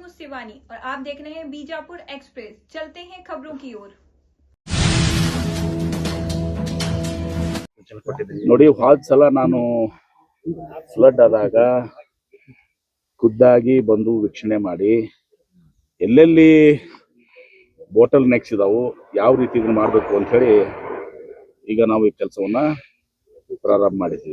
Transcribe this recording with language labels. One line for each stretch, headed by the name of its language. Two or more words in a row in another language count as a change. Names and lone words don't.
Hindi: शिवानी और आप देख रहे हैं बीजापुर एक्सप्रेस। चलते हैं खबरों की ओर।
Kannada: ನೋಡಿ ಹೋದ ಸಲ ನಾನು ಫ್ಲಡ್ ಆದಾಗ ಖುದ್ದಾಗಿ ಬಂದು ವೀಕ್ಷಣೆ ಮಾಡಿ ಎಲ್ಲೆಲ್ಲಿ
English: bottle necks
Kannada: ಇದಾವು ಯಾವ ರೀತಿ ಇದನ್ನ ಮಾಡಬೇಕು ಅಂತ ಹೇಳಿ ಈಗ ನಾವು ಈ ಕೆಲಸವನ್ನ ಪ್ರಾರಂಭ ಮಾಡಿದ್ವಿ.